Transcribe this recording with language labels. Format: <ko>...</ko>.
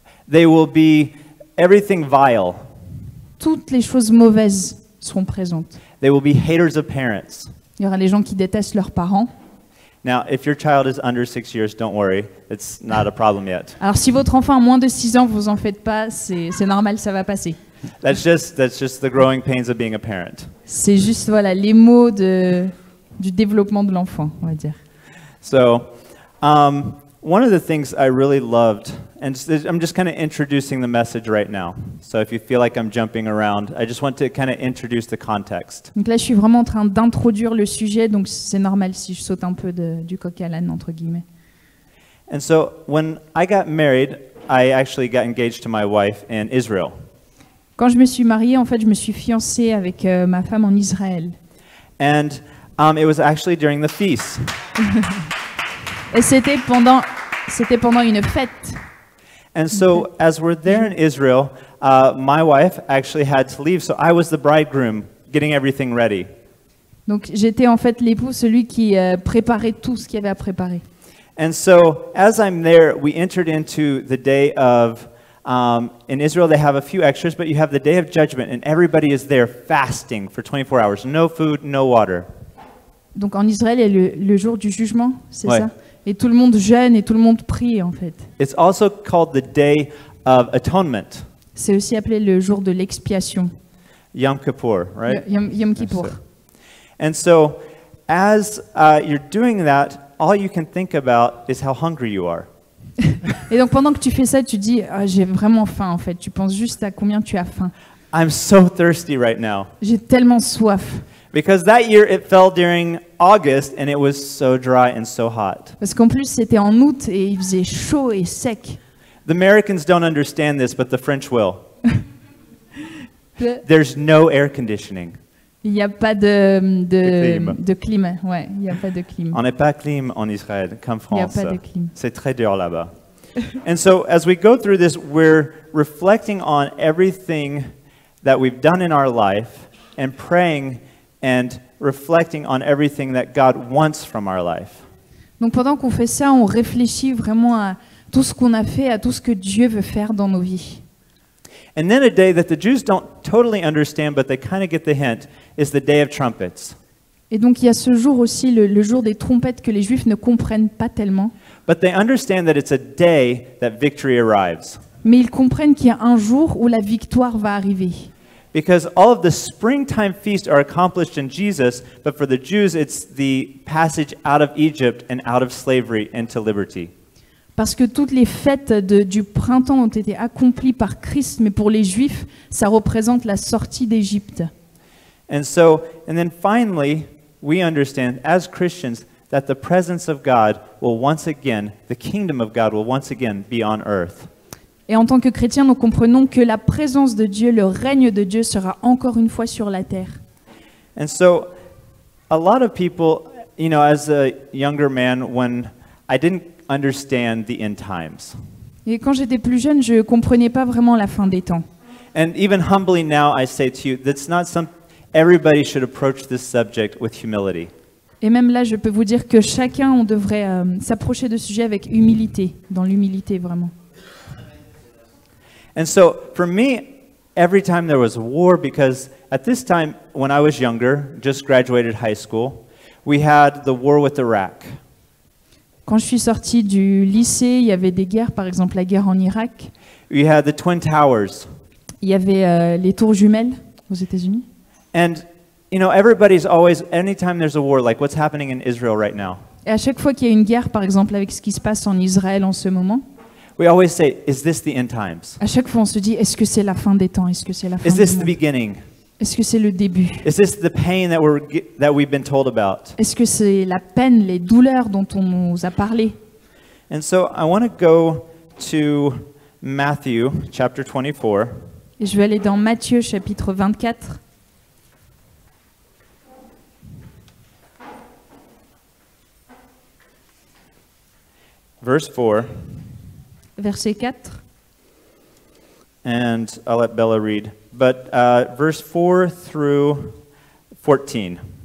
<en>They will be everything vile.</en> <fr>Toutes les choses mauvaises seront présentes.</fr> <en>They will be haters of parents.</en> <fr>Il y aura les gens qui détestent leurs parents.</fr> <en>Now, if your child is under 6 years, don't worry. It's not a problem yet.</en> <fr>Alors si votre enfant a moins de 6 ans, vous en faites pas, c'est normal, ça va passer.</fr> <en>That's just the growing pains of being a parent.</en> <fr>C'est juste voilà les mots du développement de l'enfant, on va dire.</fr> <en>So, one of the things I really loved, and I'm just kind of introducing the message right now. So if you feel like I'm jumping around, I just want to kind of introduce the context.</en> <fr>Donc là, je suis vraiment en train d'introduire le sujet, donc c'est normal si je saute un peu du coq à l'âne, entre guillemets.</fr> <en>And so when I got married, I actually got engaged to my wife in Israel.</en> <fr>Quand je me suis mariée, en fait, je me suis fiancée avec ma femme en Israël.</fr> <en>And it was actually during the feast.</en> <fr>Et c'était pendant une fête.</fr> <en>And so as we're there in Israel, my wife actually had to leave, so I was the bridegroom getting everything ready.</en> <fr>Donc j'étais en fait l'époux, celui qui préparait tout ce qu'il y avait à préparer.</fr> <en>And so as I'm there, we entered into the day of, in Israel they have a few extras, but you have the day of judgment, and everybody is there fasting for 24 hours. No food, no water.</en> <fr>Donc en Israël, il y a le jour du jugement, c'est Ouais. ça? Et tout le monde jeûne et tout le monde prie en fait.</fr> <en>It's also called the day of atonement,</en> <fr>C'est aussi appelé le jour de l'expiation,</fr> <en>Yom Kippur, right?</en> <fr>Yom Kippour.</fr> <en>And so as you're doing that, all you can think about is how hungry you are.</en> <fr>Et donc pendant que tu fais ça, tu dis ah, j'ai vraiment faim en fait. Tu penses juste à combien tu as faim.</fr> <en>I'm so thirsty right now.</en> <fr>J'ai tellement soif.</fr> <en>Because that year it fell during August and it was so dry and so hot.</en> <fr>Parce qu'en plus c'était en août et il faisait chaud et sec.</fr> <en>The Americans don't understand this, but the French will. There's no air conditioning.</en> <fr>Il n'y a pas clim. de clim. Ouais, il n'y a pas de clim. On n'est pas clim en Israël, comme Il n'y a France. pas de clim. C'est très dur là-bas.</fr> <en>And so as we go through this, we're reflecting on everything that we've done in our life and praying and reflecting on everything that God wants from our life.</en> <fr>Donc pendant qu'on fait ça, on réfléchit vraiment à tout ce qu'on a fait, à tout ce que Dieu veut faire dans nos vies.</fr> <en>And then a day that the Jews don't totally understand, but they kind of get the hint, is the Day of Trumpets.</en> <fr>Et donc il y a ce jour aussi, le jour des trompettes, que les Juifs ne comprennent pas tellement.</fr> <en>But they understand that it's a day that victory arrives.</en> <fr>Mais ils comprennent qu'il y a un jour où la victoire va arriver.</fr> <en>Because all of the springtime feasts are accomplished in Jesus, but for the Jews it's the passage out of Egypt and out of slavery into liberty.</en> <fr>Parce que toutes les fêtes du printemps ont été accomplies par Christ, mais pour les Juifs, ça représente la sortie d'Égypte.</fr> <en>And then finally, we understand as Christians that the presence of God will once again, the kingdom of God will once again be on earth.</en> <fr>Et en tant que chrétiens, nous comprenons que la présence de Dieu, le règne de Dieu sera encore une fois sur la terre.</fr> <en>And so a lot of people, you know, as a younger man, when I didn't understand the end times.</en> <fr>Et quand j'étais plus jeune, je ne comprenais pas vraiment la fin des temps.</fr> <en>And even humbly now I say to you, that's not everybody should approach this subject with humility.</en> <fr>Et même là, je peux vous dire que chacun, on devrait s'approcher de ce sujet avec humilité, dans l'humilité vraiment.</fr> <en>And so for me, every time there was war, because at this time when I was younger, just graduated high school, we had the war with Iraq.</en> <fr>Quand je suis sortie du lycée, il y avait des guerres, par exemple la guerre en Irak.</fr> <en>We had the Twin Towers.</en> <fr>Il y avait les tours jumelles aux États-Unis.</fr> <en>And, you know, everybody's always, anytime there's a war, like what's happening in Israel right now,</en> <fr>Et à chaque fois qu'il y a une guerre, par exemple avec ce qui se passe en Israël en ce moment,</fr> <en>we always say, is this the end times?</en> <fr>à chaque fois on se dit, est-ce que c'est la fin des temps? Est-ce que c'est la fin</fr> <en>Is</en> <fr>du</fr> <en>this the</en> <fr>monde?</fr> <en>beginning?</en> <fr>Est-ce que c'est le début?</fr> <en>Is this the pain that we've been told about?</en> <fr>Est-ce que c'est la peine, les douleurs dont on nous a parlé?</fr> <en>And so I want to go to Matthew chapter 24.</en> <fr>Et je vais aller dans Matthieu chapitre 24.</fr> <en>Verse 4,</en> <fr>Verset 4.</fr> <en>and I'll let Bella read. But verse 4 through 14.</en>